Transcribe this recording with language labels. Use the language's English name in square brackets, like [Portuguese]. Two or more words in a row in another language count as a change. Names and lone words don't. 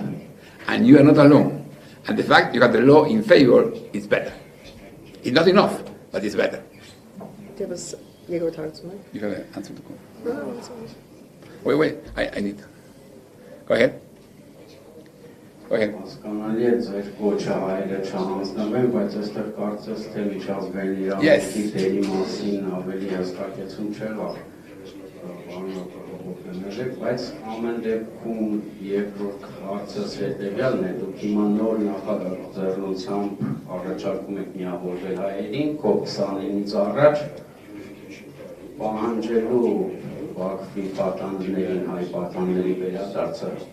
[English] And you are not alone. And the fact you have the law in favor is better. It's not enough, but it's better. You have an answer to go. Wait, I need. Go ahead. Go ahead. [Armenian] Հասկանալի է ձեր կոչը հայերը չհանձնվեն, բայց այստեղ կարծես թե միջազգային [English] Yes. [Armenian] իրավունքի դերի մասին ավելի հստակեցում չեղավ։ Բայց ամեն դեպքում երկրորդ հարցս հետևյալն է, դուք հիմա նոր նախաձեռնությամբ առաջարկում եք միավորվել հայերին COP29-ից առաջ պահանջելու Բաքվի պատանդներին, հայ պատանդների վերադարձը